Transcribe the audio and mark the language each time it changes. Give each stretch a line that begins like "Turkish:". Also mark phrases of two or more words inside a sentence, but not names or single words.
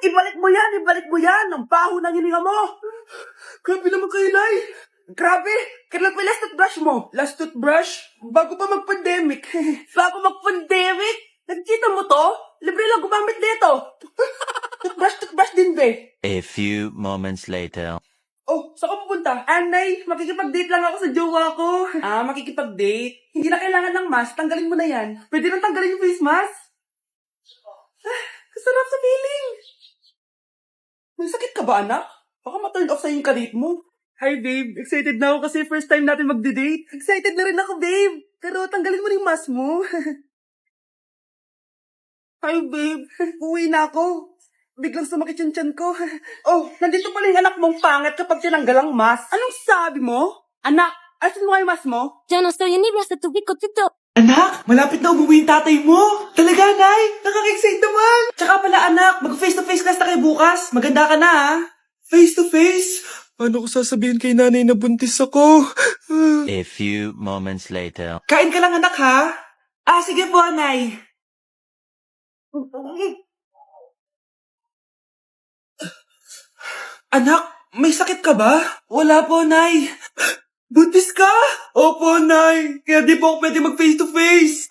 Filipino: Ibalik mo yan. Ang baho ng hininga mo. Grabe naman kayo, Nay. Grabe. Kailan pa yung
English: last toothbrush
Filipino: mo?
English: Last toothbrush?
Filipino: Bago pa mag-pandemic. Bago mag-pandemic? Nagkita mo to? Libre lang gumamit dito. Toothbrush din, be.
English: A few moments later.
Filipino: Oh, saan ka pupunta? Nay, makikipag-date lang ako sa jowa ko. Makikipag-date? Hindi na kailangan ng mask, tanggalin mo na yan. Pwede nang tanggalin yung
English: face mask?
Filipino: Kasarap sa feeling. May sakit ka ba, anak? Baka ma-turn off sa yung karit mo.
English: Hi, babe.
Filipino: Excited na ako kasi
English: first time
Filipino: natin magde-date. Excited na rin ako, babe. Pero tanggalin mo rin yung mask mo. Hi, babe. Uwi na ako. Biglang sumakit yung tiyan ko. Oh, nandito pala yung anak mong pangit kapag tinanggal ang mask. Anong sabi mo? Anak, asin mo yung mask mo?
Spanish: Ya no estoy en Iblas de tu bico, Tito.
Filipino: Anak, malapit na umuwi yung tatay mo. Talaga, Nay? Nakaka-excite naman. Tsaka pala, anak, mag-
English: face-to-face class
Filipino: na kayo bukas. Maganda ka na, ha?
English: Face to face?
Filipino: Paano ko sasabihin kay nanay na buntis ako?
English: A few moments later.
Filipino: Kain ka lang anak ha? Ah, sige po, Nay. Anak, may sakit ka ba? Wala po, Nay. Buntis ka? Opo, Nay. Kaya di po ako pwede mag
English: face to face.